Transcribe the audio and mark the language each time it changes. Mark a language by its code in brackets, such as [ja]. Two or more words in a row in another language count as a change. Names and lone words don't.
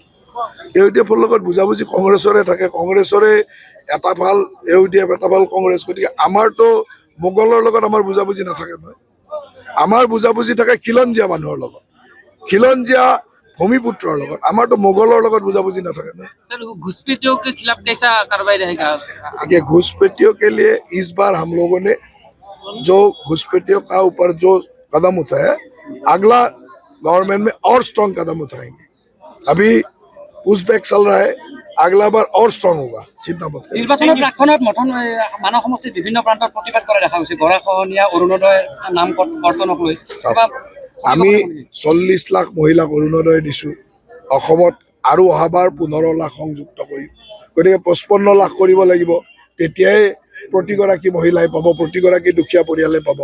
[as] AUDF-ৰ লগত বুজাবুজি কংগ্ৰেছৰে থাকে, কংগ্ৰেছৰে এটা ভাল AUDF, এটা ভাল কংগ্ৰেছ। গতিকে আমাৰতো মোগলৰ লগত আমাৰ বুজাবুজি নাথাকে নহয়, আমাৰ বুজাবুজি থাকে খিলঞ্জীয়া মানুহৰ লগত, খিলঞ্জীয়া ভূমিপুত্ৰৰ লগত। আমাৰতো মোগলৰ লগত বুজাবুজি নাথাকে না। [hi] सर घुसपैठियों के खिलाफ कैसा कार्रवाई रहेगा? देखिए घुसपैठियों के लिए इस बार हम लोगों ने जो घुसपैठियों का ऊपर जो कदम उठाया, अगला गवर्नमेंट में और स्ट्रॉन्ग कदम उठाएंगे। अभी पुशबैक चल रहा है, अगला बार और स्ट्रॉन्ग होगा, चिंता मत करिए। [as] নিৰ্বাচনৰ প্ৰাক্ষণত মানস সমষ্টিত বিভিন্ন প্ৰান্তত প্ৰতিবাদ কৰা দেখা গৈছে, গৰাখহনীয়া অৰুণোদয় নাম কৰ্তনক লৈ। আমি 40 লাখ মহিলাক অৰুণোদয় দিছোঁ, অসমত আৰু অহাবাৰ 15 লাখ সংযুক্ত কৰিম। গতিকে 55 লাখ কৰিব লাগিব, তেতিয়াই প্ৰতিগৰাকী মহিলাই পাব, প্ৰতিগৰাকী দুখীয়া পৰিয়ালে পাব।